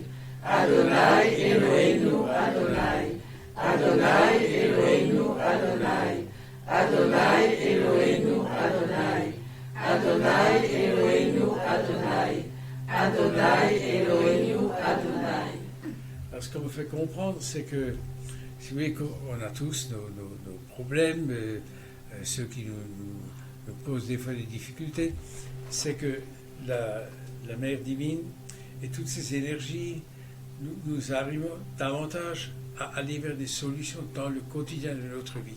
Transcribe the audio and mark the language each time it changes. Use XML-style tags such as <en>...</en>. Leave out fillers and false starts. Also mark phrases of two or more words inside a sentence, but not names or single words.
<he>אדוני אלוהינו אדוני. אדוני אלוהינו אדוני. אדוני אלוהינו אדוני. אדוני אלוהינו אדוני. אדוני אלוהינו אדוני.</he> <fr>Alors, ce qu'on me fait comprendre, c'est que, si vous voulez, on a tous nos problèmes, ceux qui nous posent des fois des difficultés, c'est que la Mère divine et toutes ces énergies, nous arrivons davantage à aller vers des solutions dans le quotidien de notre vie.</fr>